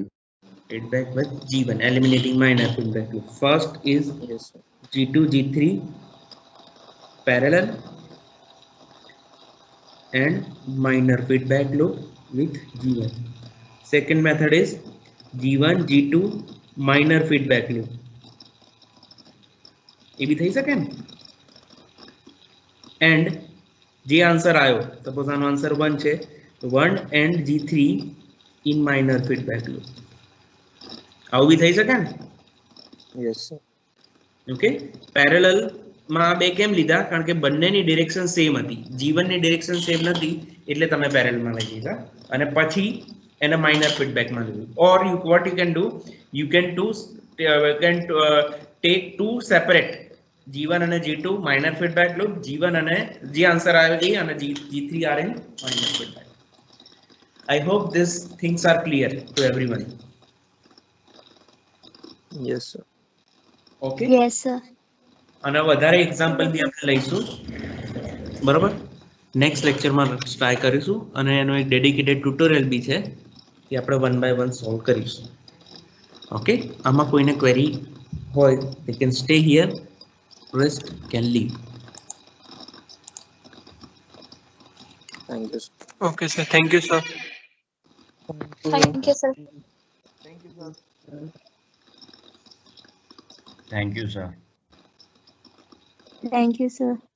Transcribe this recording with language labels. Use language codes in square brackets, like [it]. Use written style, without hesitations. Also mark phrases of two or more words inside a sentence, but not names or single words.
[en] feedback with G1, eliminating minor feedback loop. First is Yes, sir. G2 G3 parallel and minor feedback loop with G1. Second method is G1 G2 minor feedback loop. [gu] એ બી થઈ શકે ને? એન્ડ જે આન્સર આવ્યો, સપોઝ આનો આન્સર 1 છે, [en] 1 and G3 in minor feedback loop. [gu] આવું બી થઈ શકે ને? [en] Yes, sir. [gu] ઓકે, પેરેલલ માં આ બે કેમ લીધા? કારણ કે બંનેની [en] direction same [gu] હતી. G1 ની [en] direction same [gu] નથી એટલે તમે પેરેલલમાં લઈ લીધા અને પછી એને [en] minor feedbackમાં [gu] લીધું. [en] or you what you can do, you can take two separate G1 અને G2 minor feedback loop, [gu] G1 અને જે આન્સર આવ્યો એ અને G3 [en] are in minor feedback. I hope these things are clear to everyone. Yes, sir. Okay, yes sir. [gu] અને વધારે એક્ઝામ્પલ બી આપણે લઈશું, બરોબર? [en] next lectureમાં [gu] ટ્રાય કરીશું અને એનો એક [en] dedicated tutorial [gu] બી છે કે આપણે 1 by 1 સોલ્વ કરીશું. ઓકે, આમાં કોઈને ક્વેરી હોય [en] they can stay here, rest can leave. Thank you, sir. okay sir, thank you sir. thank you sir. Thank you, sir. thank you sir.